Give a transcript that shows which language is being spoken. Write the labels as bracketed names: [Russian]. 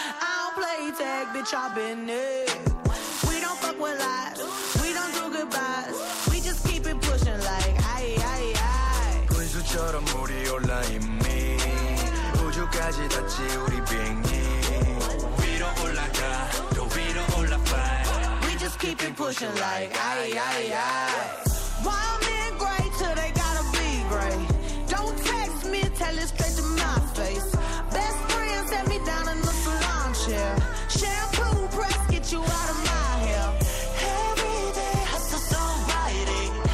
[English] I'll play tag, bitch, I've been there. We don't fuck with lies, we don't do goodbyes. We just keep it pushing like, aye, aye, aye. [Korean] 분수처럼 우리 올라 이미 우주까지 닿지 우리 빙이 위로 올라가 또 위로 올라 fly. [English] We just keep it pushing like, aye, aye, aye. Why I'm in gray till they gotta be gray. Don't text me, tell it straight to my face. Best friend set me down in the salon chair. Shampoo press get you out of my hair. Every day hustle so righty.